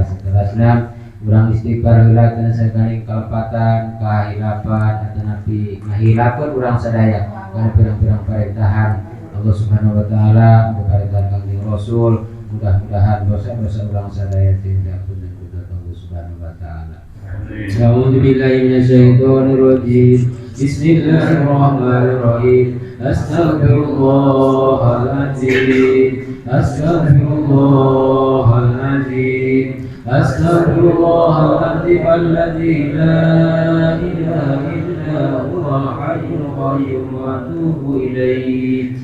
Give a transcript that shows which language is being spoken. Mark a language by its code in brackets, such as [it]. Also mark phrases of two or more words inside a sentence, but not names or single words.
[su] Seterusna urang istighfar heula kana sakaring kalepatan kahilapan atanapi ngahilapeun urang sadaya kana pirang-pirang parintahan Allah [ar] سبحانه وتعالى [su] parintahan Kangjeng Rasul. Mudah-mudahan dosa-dosa urang sadaya diampun ku Allah [ar] سبحانه وتعالى. أعوذ بالله من الشيطان الرجيم. بسم الله الرحمن الرحيم. أستغفر الله العظيم. أستغفر الله العظيم. أستغفر الله العظيم الذي لا إله إلا هو الحي القيوم وأتوب إليه.